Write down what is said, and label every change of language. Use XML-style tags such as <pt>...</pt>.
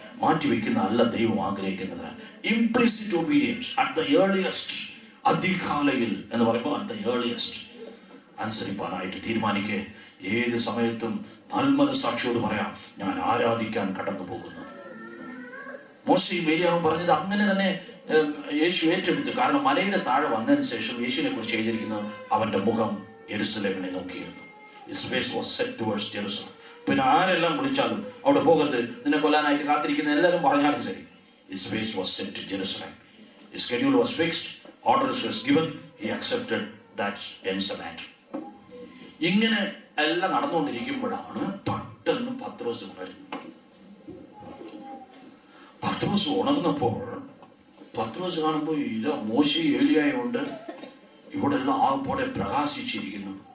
<ml>മാറ്റിവെക്കുന്ന അല്ല ദൈവം ആഗ്രഹിക്കുന്നത്.</ml> <en>implicit obedience at the earliest,</en> <ml>അതികാലയിൽ എന്ന് പറയുമ്പോൾ</ml> <en>at the earliest</en> <ml>അനുസരിപ്പാനായിട്ട് തീരുമാനിക്കുക. ഏത് സമയത്തും നൽമനസാക്ഷിയോട് പറയാം, ഞാൻ ആരാധിക്കാൻ കടന്നു പോകുന്നു. മോശയും ഏലിയാവും പറഞ്ഞത് അങ്ങനെ തന്നെ യേശു ഏറ്റെടുത്തു. കാരണം മലയുടെ താഴെ വന്നതിന് ശേഷം യേശുവിനെ കുറിച്ച് എഴുതിയിരിക്കുന്നത് അവന്റെ മുഖം യെരുസലേമിനെ നോക്കിയിരുന്നു.</ml> <en>His face was set towards Jerusalem.</en> <ml>പിന്നെ ആരെല്ലാം വിളിച്ചാലും അവിടെ പോകരുത്, നിന്നെ കൊല്ലാനായിട്ട് കാത്തിരിക്കുന്ന എല്ലാവരും പറഞ്ഞാലും ശരി,</ml> <en>His face was set to Jerusalem. His schedule was fixed, orders was given, he accepted that ends the matter.</en> <ml>ഇങ്ങനെ എല്ലാം നടന്നുകൊണ്ടിരിക്കുമ്പോഴാണ് പെട്ടെന്ന് പത്രോസ് ഉണരുന്നത്. പത്രോസ് ഉണർന്നപ്പോൾ പത്രോസ് കാണുമ്പോൾ ഇത് മോശെ ഏലിയായുണ്ട്, ഇവിടെ എല്ലാം ആകെപ്പോടെ പ്രകാശിച്ചിരിക്കുന്നു.</ml>